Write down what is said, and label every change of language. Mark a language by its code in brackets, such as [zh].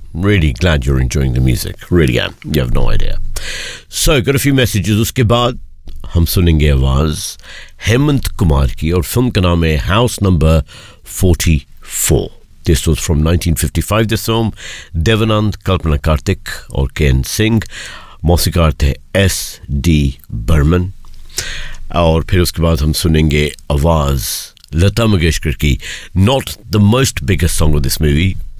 [en] I'm really glad you're enjoying the music. Really am. You have no idea. So, got a few messages. [hi] उसके बाद हम सुनेंगे आवाज़ हेमंत कुमार की और फ़िल्म का नाम है house number 44. [en] This was from 1955, this film. [hi] Devanand, कल्पना कार्तिक और के.एन. Singh. मौसिकार थे एस.डी. Burman. और फिर उसके बाद हम सुनेंगे आवाज़ लता मंगेशकर की. [en] Not the most biggest song of this movie.